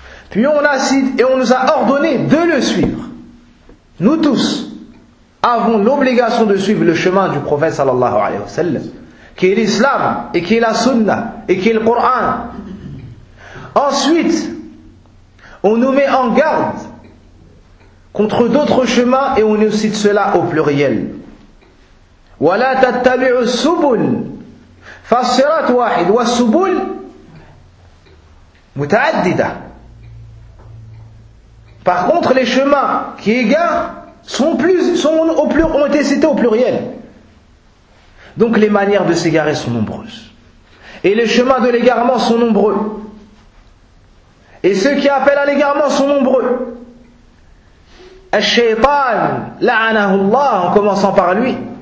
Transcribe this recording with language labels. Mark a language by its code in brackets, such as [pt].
[fr] Puis on a cité et on nous a ordonné de le suivre. Nous tous avons l'obligation de suivre le chemin du prophète sallallahu alayhi wa sallam, qui est l'islam et qui est la sunna et qui est le Coran. Ensuite, on nous met en garde contre d'autres chemins et on nous cite cela au pluriel. [ar] وَلَا تَتَّبِعُ السُّبُلْ. فالصراط واحد والسبل متعددة. [fr] Par contre, les chemins qui égarent ont été cités au pluriel. Donc les manières de s'égarer sont nombreuses. Et les chemins de l'égarement sont nombreux. Et ceux qui appellent à l'égarement sont nombreux. [ar] الشيطان لعنه الله, [fr] en commençant par lui.